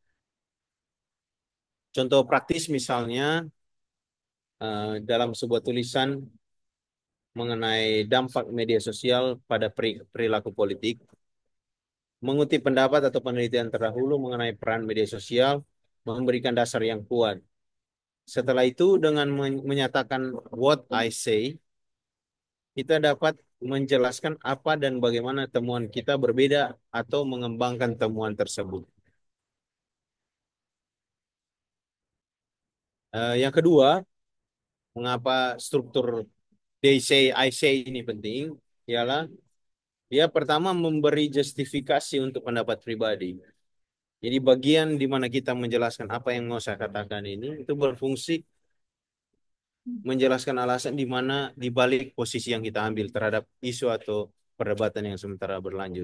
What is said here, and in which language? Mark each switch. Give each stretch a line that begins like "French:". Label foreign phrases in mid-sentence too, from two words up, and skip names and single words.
Indonesian: Contoh praktis misalnya dalam sebuah tulisan mengenai dampak media sosial pada perilaku politik, mengutip pendapat atau penelitian terdahulu mengenai peran media sosial memberikan dasar yang kuat. Setelah itu dengan menyatakan
English: what I say,
Indonesian: kita dapat menjelaskan apa dan bagaimana temuan kita berbeda atau mengembangkan temuan tersebut. Yang kedua, mengapa struktur
English: they say, I say
Indonesian: ini penting, ialah dia pertama memberi justifikasi untuk pendapat pribadi. Jadi bagian di mana kita menjelaskan apa yang mau saya katakan ini, itu berfungsi menjelaskan alasan di mana di balik posisi yang kita ambil terhadap isu atau perdebatan yang sementara berlanjut.